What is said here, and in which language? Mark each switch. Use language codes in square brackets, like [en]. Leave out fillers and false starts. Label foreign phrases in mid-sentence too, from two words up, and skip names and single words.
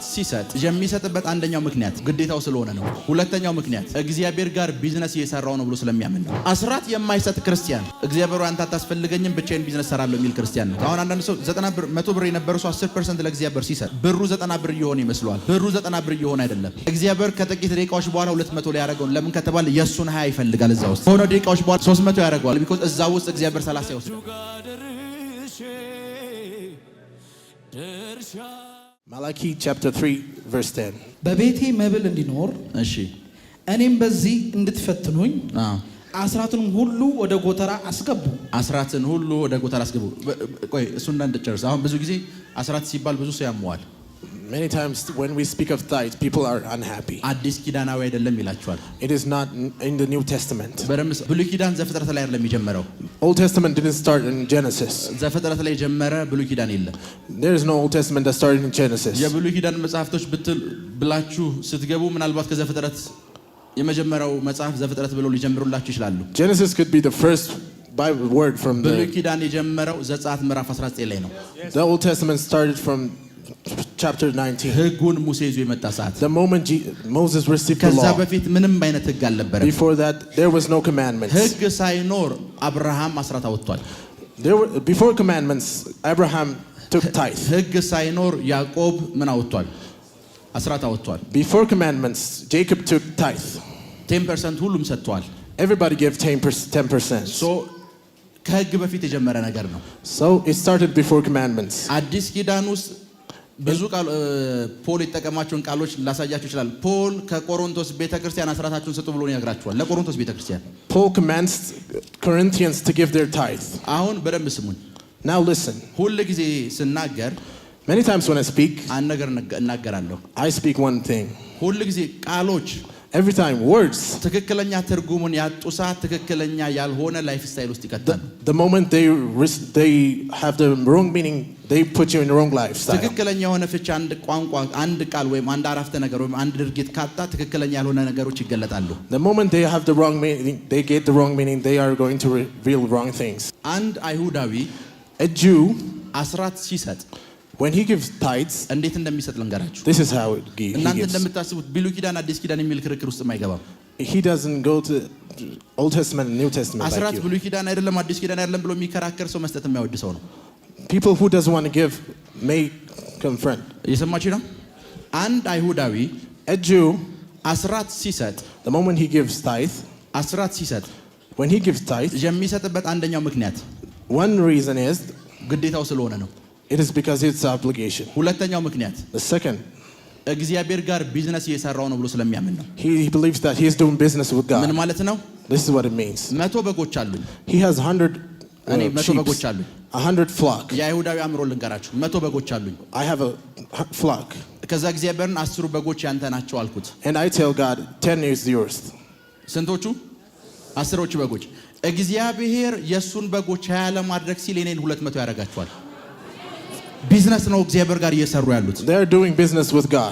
[am] ሲሰጥ የሚሰጥበት አንደኛው ምክንያት ግዴታው ስለሆነ ነው። ሁለተኛው ምክንያት እግዚአብሔር ጋር ቢዝነስ እየሰራው ነው ብሎ ስለሚያምን ነው። አስራት የማይሰጥ ክርስቲያን እግዚአብሔር አንተ አታስፈልገኝም ብቻዬን ቢዝነስ ሰራለሁ የሚል ክርስቲያን ነው። አሁን አንዳንድ ሰው 90 ብር 100 ብር የነበረው 10% ለእግዚአብሔር ሲሰጥ ብሩ 90 ብር እየሆነ ይመስለዋል። ብሩ 90 ብር እየሆነ አይደለም። እግዚአብሔር ከጥቂት ደቂቃዎች በኋላ 200 ላይ ያደርገው። ለምን ከተባለ የሱን 20 ይፈልጋል። እዛ ውስጥ ሆኖ ደቂቃዎች በኋላ 300 ያደርገዋል። ቢኮዝ እዛ ውስጥ እግዚአብሔር 30 ይወስዳል። [en] Malachi chapter 3 verse 10 [am] በቤቴ መብል እንዲኖር እሺ እኔም በዚህ እንድትፈትኑኝ አስራትን ሁሉ ወደ ጎተራ አስገቡ። አስራትን ሁሉ ወደ ጎተራ አስገቡ። ቆይ እሱን እንደጨርስ። አሁን ብዙ ጊዜ አስራት ሲባል ብዙ ሰው ያመዋል። [en] Many times when we speak of tithe, people are unhappy. [am] አዲስ ኪዳናዊ አይደለም ይላቸዋል። [en] It is not in the New Testament. [am] በረምስ ብሉይ ኪዳን ዘፍጥረት ላይ አይደለም የጀመረው። [en] Old Testament didn't start in Genesis. [am] ዘፍጥረት ላይ ጀመረ፣ ብሉይ ኪዳን የለም። [en] There is no Old Testament that started in Genesis. [am] የብሉይ ኪዳን መጽሐፍቶች ብላችሁ ስትገቡ ምናልባት ከዘፍጥረት የመጀመሪያው መጽሐፍ ዘፍጥረት ብለው ሊጀምሩላችሁ ይችላሉ። [en] Genesis could be the first Bible word from [am] ብሉይ ኪዳን የጀመረው ዘጸአት ምዕራፍ 19 ላይ ነው። [en] The Old Testament started from chapter 19. [am] ሕጉን ሙሴ ይዞ የመጣ ሰዓት [en] The moment Moses received the [am] ከዛ [en] law. [am] በፊት ምንም አይነት ሕግ አልነበረም። [en] Before that there was no commandments. [am] ሕግ ሳይኖር አብርሃም አስራት አወጥቷል። [en] Before commandments Abraham took tithe. [am] ሕግ ሳይኖር ያዕቆብ ምን አወጥቷል? አስራት አወጥቷል። [en] Before commandments Jacob took tithe. [am] 10% ሁሉም ሰጥቷል። [en] Everybody gave 10%. [am] ሶ ከሕግ በፊት የጀመረ ነገር ነው። [en] So it started before commandments. [am] አዲስ ኪዳን ውስጥ ብዙ ፖል የተጠቀማቸውን ቃሎች ላሳያችሁ ይችላል። ፖል ከቆሮንቶስ ቤተክርስቲያን አስራታችሁን ስጡ ብሎ ይነግራቸዋል። ለቆሮንቶስ ቤተክርስቲያን [en] Paul commands Corinthians to give their tithe. [am] አሁን በደንብ ስሙኝ። [en] Now listen. [am] ሁል ጊዜ ስናገር [en] Many times when I speak, [am] አንድ ነገር እናገራለሁ። [en] I speak one thing. [am] ሁል ጊዜ ቃሎች [en] Every time words, [am] ትክክለኛ ትርጉሙን ያጡ ሰዓት ትክክለኛ ያልሆነ [en] life style [am] ውስጥ ይከታሉ። [en] the moment they have the wrong meaning, they put you in the wrong lifestyle. [am] ትክክለኛ የሆነ ፍቺ አንድ ቋንቋ አንድ ቃል ወይም አንድ አረፍተ ነገር ወይም አንድ ድርጊት ካጣ ትክክለኛ ያልሆነ ነገሮች ይገለጣሉ። [en] The moment they have the wrong meaning, they get the wrong meaning, they are going to reveal wrong things. [am] አንድ አይሁዳዊ [en] A Jew, [am] አስራት ሲሰጥ [en] when he gives tithes, [am] እንዴት እንደሚሰጥ ልንገራችሁ። [en] this is how he [am] እናንተ [en] gives. [am] እንደምታስቡት ብሉይ ኪዳን አዲስ ኪዳን የሚል ክርክር ውስጥ የማይገባም። [en] He doesn't go to Old Testament and New Testament [am] አስራት [en] like you. [am] ብሉይ ኪዳን አይደለም አዲስ ኪዳን አይደለም ብሎ የሚከራከር ሰው መስጠት የማይወድ ሰው ነው። [en] People who doesn't want to give may confront. [am] እየሰማችሁ ነው? አንድ አይሁዳዊ [en] A Jew, [am] አስራት ሲሰጥ [en] the moment he gives tithe, [am] አስራት ሲሰጥ [en] when he gives tithe, [am] የሚሰጥበት አንደኛው ምክንያት [en] one reason is [am] ግዴታው ስለሆነ ነው። [en] it is because it's obligation. [am] ሁለተኛው ምክንያት [en] The second, [am] እግዚአብሔር ጋር ቢዝነስ እየሰራው ነው ብሎ ስለሚያምን ነው። [en] he believes that he is doing business with [am] ምን [en] God. [am] ማለት ነው? [en] This is what it means. [am] 100 በጎች አሉኝ። [en] He has 100 [am] እኔ 100 [en] sheep, [am] በጎች አሉኝ። [en] 100 flock. [am] የአይሁዳዊ አእምሮ ልንገራችሁ። 100 በጎች አሉኝ። [en] I have a flock. [am] ከዛ እግዚአብሔርን 10 በጎች ያንተ ናቸው አልኩት። [en] And I tell God, 10 is yours. [am] ስንቶቹ? 10ዎቹ በጎች። እግዚአብሔር የሱን በጎች 20 ለማድረግ ሲል እኔን 200 ያደርጋቸዋል። ቢዝነስ ነው እግዚአብሔር ጋር እየሰሩ ያሉት። [en] They are doing business with God.